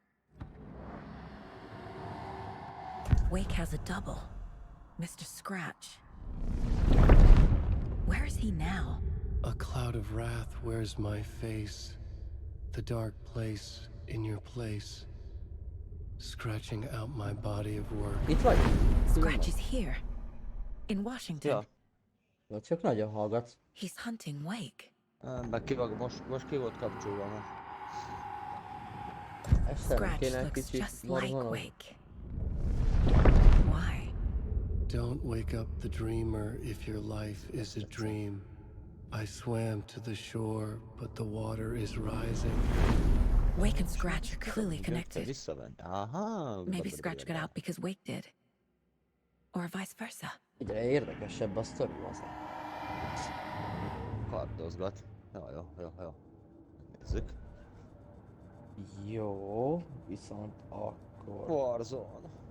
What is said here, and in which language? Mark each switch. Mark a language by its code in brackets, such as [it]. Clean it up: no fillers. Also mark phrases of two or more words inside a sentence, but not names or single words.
[en] Wake has a double. Mr. Scratch. Where is he now? A cloud of wrath wears my face. The dark place in your place. Scratching out my body of work. [hu] Itt vagy? [en] Scratch is here. In Washington. [hu] Ja. Vagy csak nagyon hallgatsz. [en] He's hunting Wake. [hu] Meg most ki volt kapcsolva ma. Ezt nem [en] Scratch [hu] kéne egy [en] looks [hu] kicsit [en] just like [hu] morgonod. [en] Wake. Why? Don't wake up the dreamer if your life is a dream. I swam to the shore, but the water is rising. Wake and Scratch are clearly connected. [hu] Visszavenni. Aha. [en] Maybe Scratch got out because Wake did. Or vice versa. [hu] Egyre érdekesebb a sztori az. Kardozgat. Jó. Nézzük. Jó, viszont akkor... Warzone.